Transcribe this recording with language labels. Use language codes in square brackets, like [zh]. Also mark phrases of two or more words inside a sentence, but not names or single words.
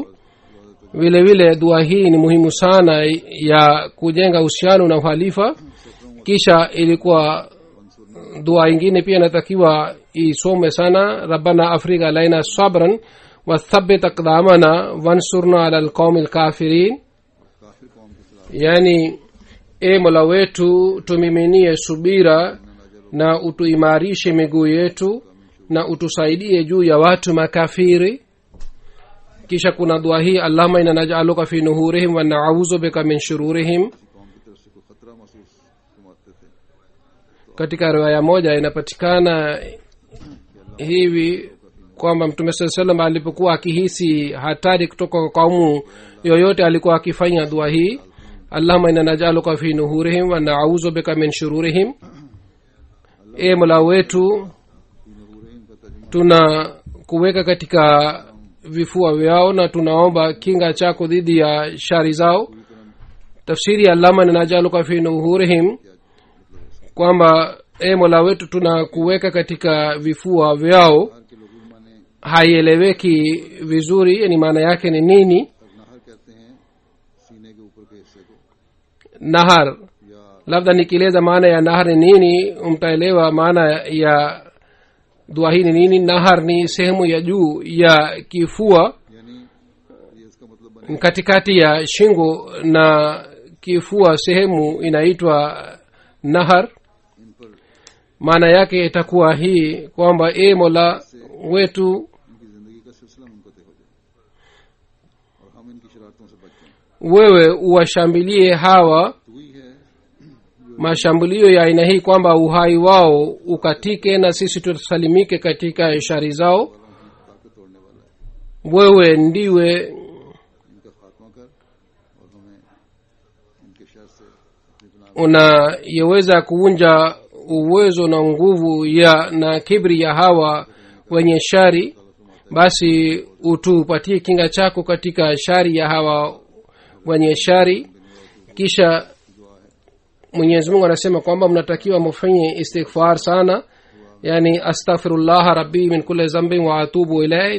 [sw] vile vile dua hii ni muhimu sana ya kujenga uhusiano na uhalifa. kisha ilikuwa dua ingine pia inatakiwa isome sana, [ar] ربنا أفرغ علينا صبرا وثبت أقدامنا وانصرنا على القوم الكافرين. [ur] کافر قوم کے خلاف [sw] yani e mola wetu tumiminie subira na utuimarishe miguu yetu na utusaidie juu ya watu makafiri. kisha kuna dua hii, [ar] اللهم إنا نجعلك في نحورهم ونعوذ بك من شرورهم. [ur] قوم کی طرف سے کوئی خطرہ محسوس فرماتے تھے [sw] katika riwaya moja inapatikana hivi kwamba mtume saa salam alipokuwa akihisi hatari kutoka kwa kaumu yoyote alikuwa akifanya dua hii, [ar] اللهم إنا نجعلك في نحورهم ونعوذ بك من شرورهم. [sw] e mola wetu tuna kuweka katika vifua vyao na tunaomba kinga chako dhidi ya shari zao. tafsiri ya [ar] اللهم إنا نجعلك في نحورهم [sw] kwamba e mola wetu tuna kuweka katika vifua vyao haieleweki vizuri, yani maana yake ni nini. [ur] نحر کہتے ہیں سینے کے اوپر کے حصے کو [sw] nahar, [ur] या [sw] labda nikieleza maana ya nahar ni nini mtaelewa maana ya dua hii ni nini. nahar ni sehemu ya juu ya kifua [ur] یعنی یہ اس کا مطلب بنے [sw] katikati ya shingo na kifua, sehemu inaitwa nahar. [ur] ان پر [sw] maana yake itakuwa hii kwamba e mola wetu [ur] ان کی زندگی کا سلسلہ منقطع ہو جائے اور ہم ان کی شرارتوں سے بچ جائیں. [sw] wewe uwashambulie hawa [ur] تو وہی ہے [sw] mashambulio ya aina hii kwamba uhai wao ukatike na sisi tusalimike katika shari zao. [ur] طاقت توڑنے والا ہے. [sw] wewe ndiwe [ur] ان کا خاتمہ کر اور ہمیں ان کے شر سے اپنی گناہ [sw] unayeweza kuvunja uwezo na nguvu ya na kibri ya hawa wenye shari, basi utupatie kinga chako katika shari ya hawa wenye shari. kisha Mwenyezi Mungu anasema kwamba mnatakiwa mfanye istighfar sana, yani [ar] أستغفر الله ربي من كل ذنب وأتوب إليه.